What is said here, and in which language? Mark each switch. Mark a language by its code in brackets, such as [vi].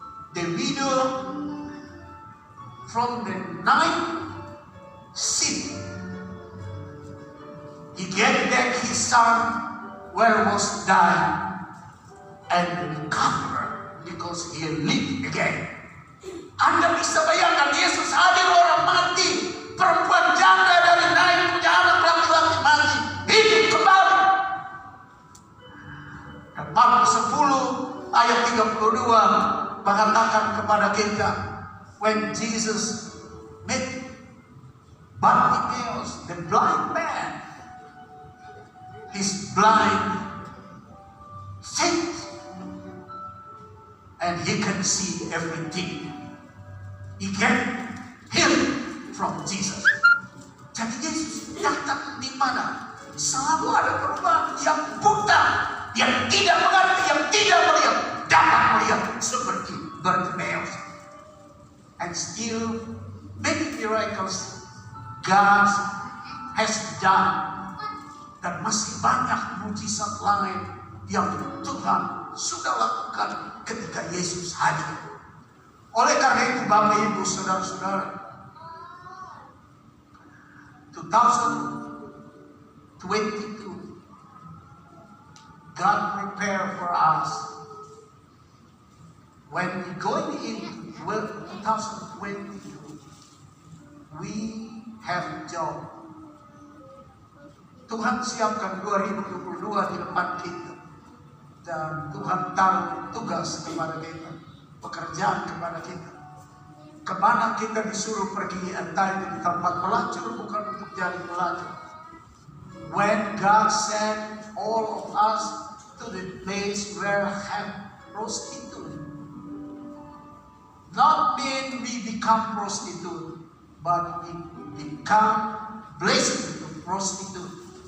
[en] The widow from the 9th city, he gave back his son where was died and recovered because he lived again. [id] Anda bisa bayangkan Yesus hadir, orang mati, perempuan janda dari Nain punya anak laki-laki mati, hidup kembali. Dan Markus 10 ayat 32, mengatakan kepada kita, [en] when Jesus met Bartimaeus, the blind man, his blind faith, and he can see everything. He can hear from Jesus. [id] Jadi Yesus datang di mana selalu ada perubahan. Yang buta, yang tidak mengerti, yang tidak melihat, dapat melihat seperti Bartimaeus. [en] And still many miracles God has done. [id] Dan masih banyak mujizat lain yang Tuhan sudah lakukan ketika Yesus hadir. Oleh karena itu Bapak Ibu Saudara-saudara, 2022 [en] God prepare for us. When we going into 2022, we have job. [id] Tuhan siapkan 2022 di depan kita. Dan Tuhan tahu tugas kepada kita, pekerjaan kepada kita. Kemana kita disuruh pergi, entah itu di tempat pelacur, bukan untuk jadi pelacur. [en] When God sent all of us to the place where have prostitute, not mean we become prostitute, but we become blessed to prostitute.